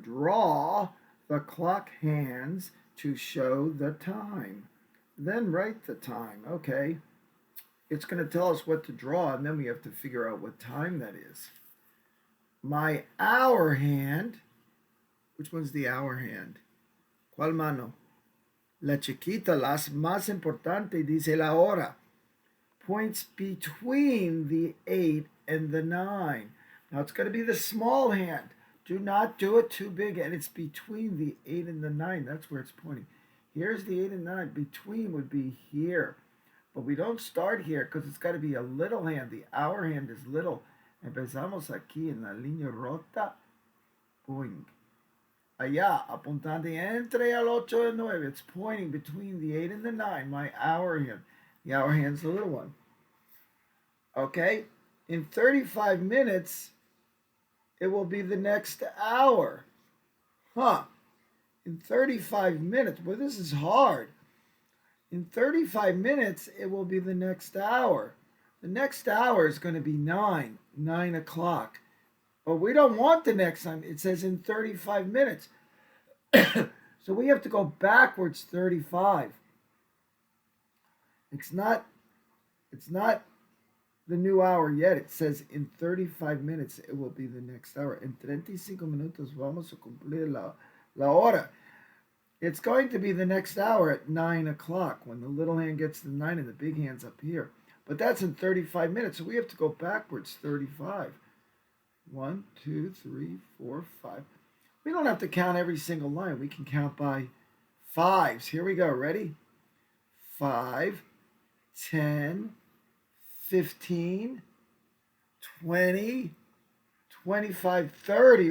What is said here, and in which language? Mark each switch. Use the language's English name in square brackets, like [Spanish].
[English] Draw the clock hands to show the time. Then write the time. Okay, it's going to tell us what to draw, and then we have to figure out what time that is. My hour hand. Which one's the hour hand? [Spanish] ¿Cuál mano? La chiquita, la más importante, dice la hora. [English] Points between the 8 and the 9. Now it's going to be the small hand. Do not do it too big, and it's between the 8 and the 9. That's where it's pointing. Here's the 8 and 9. Between would be here. But we don't start here because it's got to be a little hand. The hour hand is little. [Spanish] Empezamos aquí en la línea rota. Boing. Allá, apuntando entre el 8 and 9. [English] It's pointing between the 8 and the 9. My hour hand. The hour hand's the little one. Okay? In 35 minutes, it will be the next hour. Huh. In 35 minutes. Well, this is hard. In 35 minutes, it will be the next hour. The next hour is going to be 9 o'clock. But we don't want the next time. It says in 35 minutes. So we have to go backwards 35. It's not the new hour yet. It says in 35 minutes it will be the next hour. [Spanish] En 35 minutos vamos a cumplir la hora. [English] It's going to be the next hour at 9 o'clock when the little hand gets to the 9 and the big hand's up here. But that's in 35 minutes, so we have to go backwards 35. 1, 2, 3, 4, 5. We don't have to count every single line. We can count by fives. Here we go. Ready? 5, 10, 15, 20, 25, 30.